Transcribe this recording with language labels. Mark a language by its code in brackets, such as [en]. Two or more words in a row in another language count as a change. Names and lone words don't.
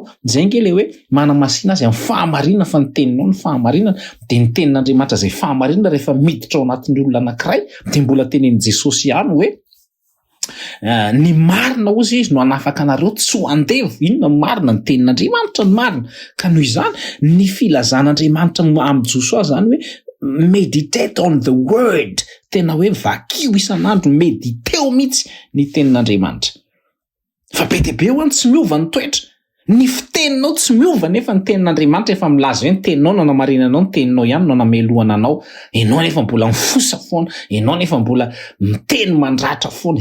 [mg] Zay nge le hoe manamasina azy amin'ny fahamarinana fa ny teninao ny fahamarinana de ny tenin'Andriamanitra zay fahamarinana rehefa miditra ao anatin'ny olona anankiray de mbola tenen'i Jesosy ihany hoe ny marina ozy izy no anafaka anareo tsy ho andevo. Inona marina? Ny tenin'Andriamanitra ny marina. Ka noho izany ny filazan'Andriamanitra amin'ny Joshua zany hoe [en] meditate on the word, [mg] tena hoe vakio isan'andro, mediteo mihitsy ny tenin'Andriamanitra. Fa be dia be hoany tsy miova ny toetra, ny fiteninao tsy miova nefa ny tenin'Andriamanitra efa milaza hoe ny teninao no anamarinanao, ny teninao ihany no anamelohana anao. Ianao nefa mbola mifosa foana, ianao nefa mbola miteny mandratra foana.